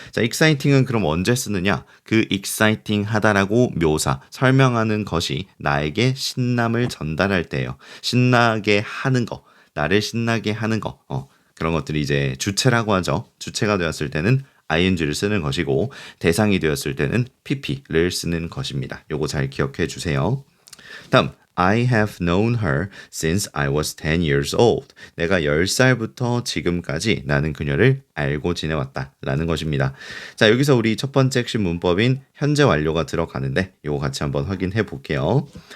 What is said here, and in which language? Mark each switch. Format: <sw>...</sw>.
<ko>자, exciting은 그럼 언제 쓰느냐? 그 exciting 하다라고 묘사, 설명하는 것이 나에게 신남을 전달할 때예요. 신나게 하는 거, 나를 신나게 하는 거. 그런 것들이 이제 주체라고 하죠. 주체가 되었을 때는 ing를 쓰는 것이고 대상이 되었을 때는 pp를 쓰는 것입니다. 요거 잘 기억해 주세요.</ko> <en>다음 I have known her since I was 10 years old.</en> <ko>내가 10살부터 지금까지 나는 그녀를 알고 지내왔다 라는 것입니다. 자, 여기서 우리 첫 번째 핵심 문법인 현재 완료가 들어가는데 요거 같이 한번 확인해 볼게요.</ko>